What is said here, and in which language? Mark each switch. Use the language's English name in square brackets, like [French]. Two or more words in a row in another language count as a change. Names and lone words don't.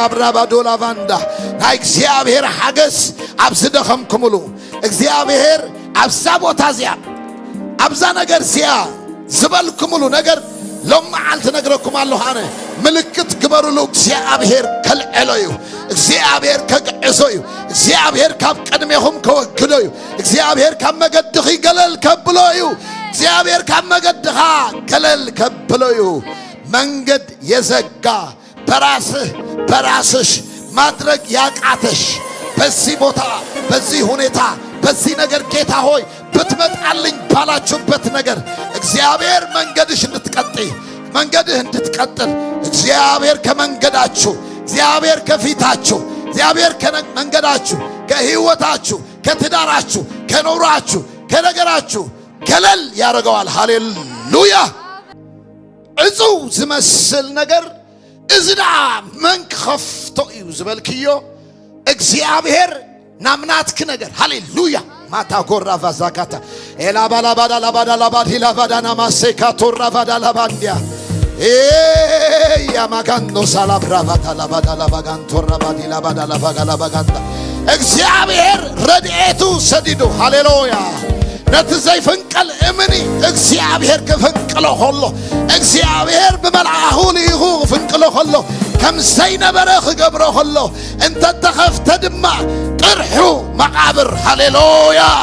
[Tigrinya] ብራባዶላ ባንዳ ናይ እግዚአብሔር ሓገስ ኣብ ዝደኸምኩምሉ እግዚአብሔር ኣብዛ ቦታ እዚኣ ኣብዛ ነገር እዚኣ ዝበልኩምሉ ነገር ሎም መዓልቲ ነግረኩም ኣለኹ ኣነ ምልክት ግበሩሉ እግዚአብሔር ከልዕሎ እዩ እግዚአብሔር ከግዕዞ እዩ እግዚአብሔር ካብ ቀድሜኹም ከወግዶ እዩ እግዚአብሔር ካብ መገድኺ ገለል ከብሎ እዩ እግዚአብሔር ካብ መገድኻ ገለል ከብሎ እዩ [Amharic] መንገድ የዘጋ በራስሽ ማድረግ ያቃተሽ በዚህ ቦታ በዚህ ሁኔታ በዚህ ነገር ጌታ ሆይ ብትመጣልኝ ባላችሁበት ነገር እግዚአብሔር መንገድሽ እንድትቀጥይ መንገድህ እንድትቀጥል እግዚአብሔር ከመንገዳችሁ እግዚአብሔር ከፊታችሁ እግዚአብሔር ከመንገዳችሁ ከህይወታችሁ ከትዳራችሁ ከኑሯችሁ ከነገራችሁ ገለል ያደርገዋል ሃሌሉያ [Tigrinya] እጹው ዝመስል ነገር እዝዳ መንክ ኸፍቶ እዩ ዝበልክዮ እግዚአብሔር ናምናትክ ነገር ሃሌሉያ ማታ ጎራ ቫዛካታ ኤላባላባዳ ላባዳ ላባዲ ላባዳ ናማሴካ ቶራ ቫዳ ላባንዲያ ያማጋኖ ሳላብራባታ ላባዳ ላባጋን ቶራ ቫዲ ላባዳ ላባጋ ላባጋንታ እግዚአብሔር ረድኤቱ ሰዲዱ ሃሌሉያ ነቲ ዘይፍንቀል እምኒ እግዚአብሔር ክፍንቅሎ ኸሎ እግዚአብሔር ብመልአኹ ልኢኹ ክፍንቅሎ ኸሎ ከም ዘይነበረ ክገብሮ ኸሎ እንተተኸፍተ ድማ ጥርሑ መቃብር ሃሌሉያ